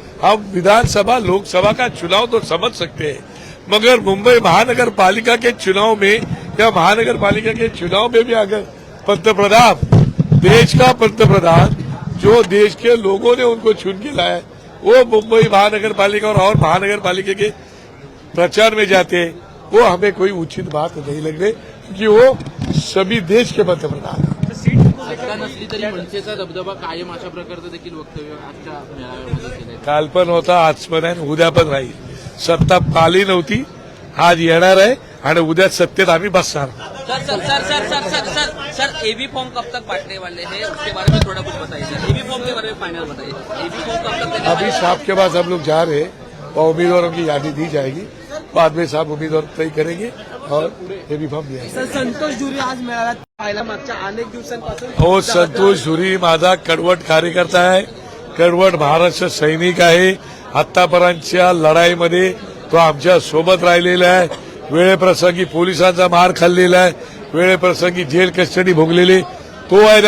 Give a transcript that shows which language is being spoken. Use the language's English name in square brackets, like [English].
[Hindi] हम विधानसभा लोकसभा का चुनाव तो समझ सकते हैं, मगर मुंबई महानगर पालिका के चुनाव में या महानगर पालिका के चुनाव में भी अगर पंतप्रधान, देश का पंतप्रधान, जो देश के लोगों ने उनको चुन के लाया, वो मुंबई महानगर पालिका और महानगर पालिका के प्रचार में जाते हैं, वो हमें कोई उचित बात नहीं लग रही, क्योंकि वो सभी देश के पंतप्रधान हैं. [Marathi] सत्ता नसली तरी मनसेचा दबदबा कायम, अशा प्रकारचं देखील वक्तव्य आजच्या मेळाव्यामध्ये केलंय. काल पण होता, आज पण आहे, उद्या पण राहील. सत्ता काली नव्हती, आज येणार आहे आणि उद्या सत्तेत आम्ही बसणार. [Hindi] सर एबी फॉर्म कब तक बांटने वाले हैं, उसके बारे में थोड़ा कुछ बताइए सर. एबी फॉर्म के बारे में फाइनल बताइए. एबी फॉर्म कब तक देने अभी साहब के पास हम लोग जा रहे हैं और उम्मीदवारों की यादी दी जाएगी. बाद में साहब उम्मीदवार तय करेंगे और एबी फॉर्म दिया. [Marathi] सर संतोष धुरी आज मेळाव्यात पाहिला. मागच्या अनेक दिवसांपासून हो, संतोष धुरी माझा कडवट कार्यकर्ता आहे, कडवट महाराष्ट्र सैनिक आहे. आतापर्यंतच्या लढाईमध्ये तो आमच्या सोबत राहिलेला आहे. वेळेप्रसंगी पोलिसांचा मार खाल्लेला आहे, वेळेप्रसंगी जेल कस्टडी भोगलेले तो आहे.